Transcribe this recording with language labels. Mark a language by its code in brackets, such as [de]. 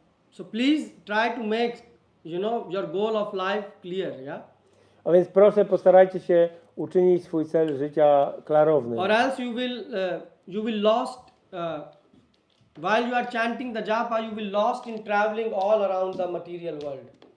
[en] So please try to make your goal of life clear, yeah. [pl] A więc proszę, postarajcie się uczynić swój cel życia klarownym. [en] Or else you will lost while you are chanting the japa, you will lost in traveling all around the material world.